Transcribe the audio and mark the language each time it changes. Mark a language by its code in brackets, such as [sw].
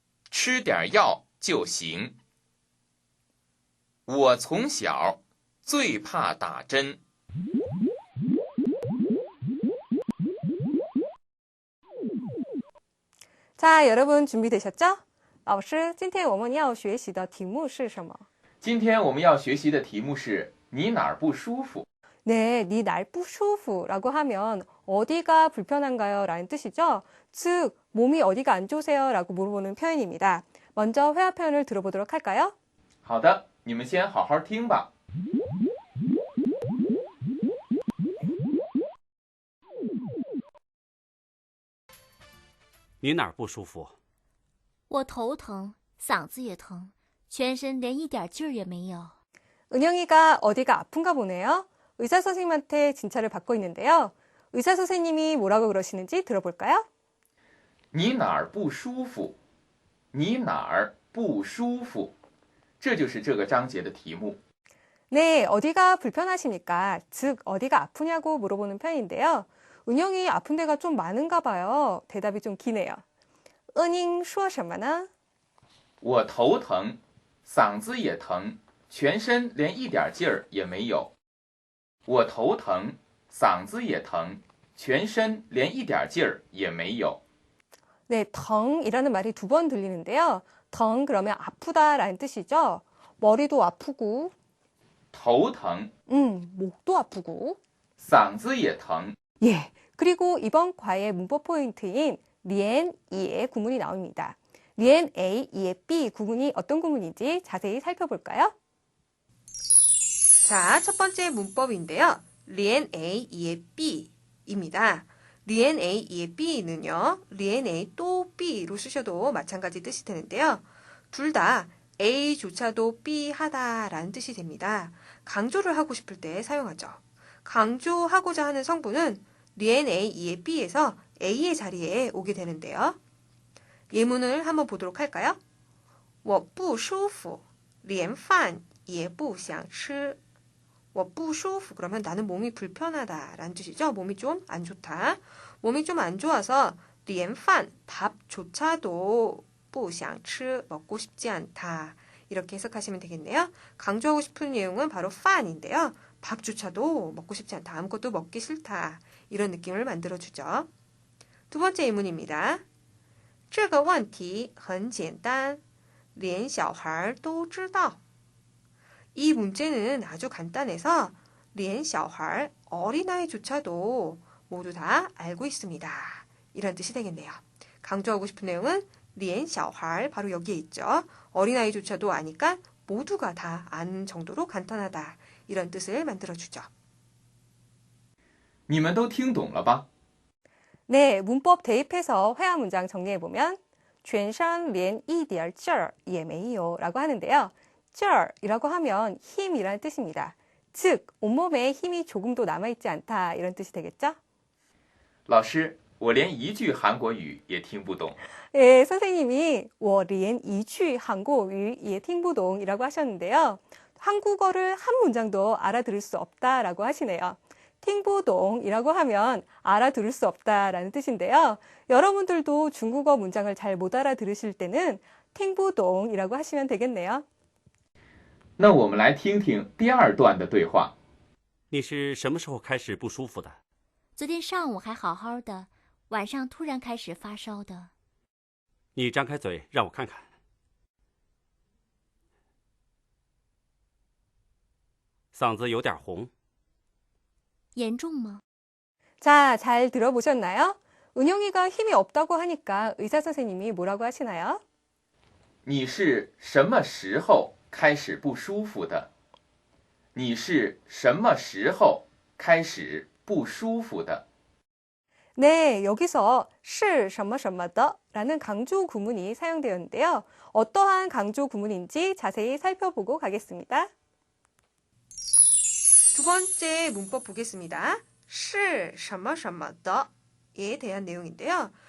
[zh] 吃点药就行.我从小最怕打针. [ko] 자, 여러분 준비되셨죠? [zh] 老师，今天我们要学习的题目是什么? 今天我们要学习的题目是你哪儿不舒服? [ko] 네, 니 날 [zh] 不舒服 [ko] 라고 하면 어디가 불편한가요? 라는 뜻이죠. 즉, 몸이 어디가 안 좋으세요? 라고 물어보는 표현입니다. 먼저 회화 표현을 들어보도록 할까요? [zh] 好的,你们先好好听吧. 你哪儿不舒服? 我头疼,嗓子也疼,全身连一点劲儿也没有. [ko] 은영이가 어디가 아픈가 보네요. 의사 선생님한테 진찰을 받고 있는데요. 의사 선생님이 뭐라고 그러시는지 들어볼까요? [zh] 你哪儿不舒服?你哪儿不舒服? 这就是这个章节的题目. [ko] 네, 어디가 불편하십니까? 즉, 어디가 아프냐고 물어보는 편인데요. 은영이 아픈 데가 좀 많은가 봐요. 대답이 좀 기네요. 은잉 [zh] 说什么呢? 我头疼,嗓子也疼,全身连一点劲儿也没有. 我头疼,嗓子也疼,全身连一点劲儿也没有. [ko] 네, 덩이라는 말이 두 번 들리는데요. 덩 그러면 아프다라는 뜻이죠. 머리도 아프고, [zh] 头疼, [ko] 목도 아프고. [zh] 嗓子也疼. [ko] 예, 그리고 이번 과의 문법 포인트인 리엔 이의 구문이 나옵니다. 리엔 A, 이의 B 구문이 어떤 구문인지 자세히 살펴볼까요? 자, 첫 번째 문법인데요. 리엔 A, 이의 B입니다. 리엔 A, 이의 B는요. 리엔 A 또 B로 쓰셔도 마찬가지 뜻이 되는데요. 둘 다 A조차도 B 하다라는 뜻이 됩니다. 강조를 하고 싶을 때 사용하죠. 강조하고자 하는 성분은 리엔 A, 이의 B에서 A의 자리에 오게 되는데요. 예문을 한번 보도록 할까요? [zh] 我不舒服,连饭也不想吃. 我不舒服 [ko] 그러면 나는 몸이 불편하다라는 뜻이죠. 몸이 좀 안 좋다. 몸이 좀 안 좋아서 [zh] 连饭 [ko] 밥조차도 [zh] 不想吃 [ko] 먹고 싶지 않다. 이렇게 해석하시면 되겠네요. 강조하고 싶은 내용은 바로 판인데요. 밥조차도 먹고 싶지 않다. 아무것도 먹기 싫다. 이런 느낌을 만들어주죠. 두 번째 예문입니다. [zh] 这个问题很简单,连小孩都知道. [ko] 이 문제는 아주 간단해서 [zh] 连小孩 [ko] 어린아이조차도 모두 다 알고 있습니다. 이런 뜻이 되겠네요. 강조하고 싶은 내용은 [zh] 连小孩 [ko] 바로 여기에 있죠. 어린아이조차도 아니까 모두가 다 아는 정도로 간단하다. 이런 뜻을 만들어주죠. [zh] 你们都听懂了吧? [ko] 네, 문법 대입해서 회화 문장 정리해보면 [zh] 全身连一点劲儿也没有 [ko] 라고 하는데요. 劲儿이라고 하면 힘이라는 뜻입니다. 즉, 온몸에 힘이 조금도 남아있지 않다 이런 뜻이 되겠죠? [zh] 老师,我连一句韩国语也听不懂. [ko] 예, 선생님이 [zh] 我连一句韩国语也听不懂 [ko] 이라고 하셨는데요. 한국어를 한 문장도 알아들을 수 없다라고 하시네요. 팅부동이라고 하면 알아들을 수 없다라는 뜻인데요. 여러분들도 중국어 문장을 잘 못 알아들으실 때는 팅부동이라고 하시면 되겠네요. [zh] 那我们来听听第二段的对话. 你是什么时候开始不舒服的? 昨天上午还好好的,晚上突然开始发烧的. 你张开嘴让我看看。嗓子有点红。严重吗? [ko] 자, 잘 들어보셨나요? 은영이가 힘이 없다고 하니까 의사 선생님이 뭐라고 하시나요? [zh] 你是什么时候开始不舒服的？你是什么时候开始不舒服的？ [ko] 네, 여기서 [zh] 是什么什么的 [ko] 라는 강조 구문이 사용되었는데요. 어떠한 강조 구문인지 자세히 살펴보고 가겠습니다. 두 번째 문법 보겠습니다. [zh] 是什么什么的 [ko] 에 대한 내용인데요.